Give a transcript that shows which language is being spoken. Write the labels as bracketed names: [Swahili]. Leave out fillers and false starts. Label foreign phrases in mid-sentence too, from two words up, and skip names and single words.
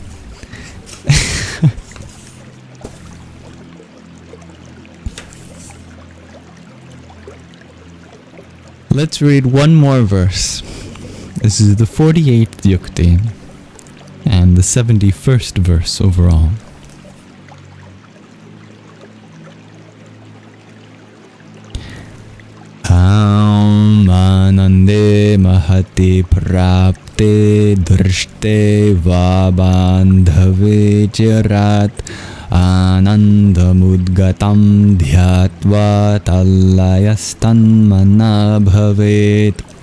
[English] Let's read one more verse. This is the 48th yukti and the 71st verse overall. [Sanskrit] आनन्दे महति प्राप्ते दृष्टे वाबान्धवे चिरात् आनन्दमुद्गतं ध्यात्वा तल्लयस्तन् मना भवेत्.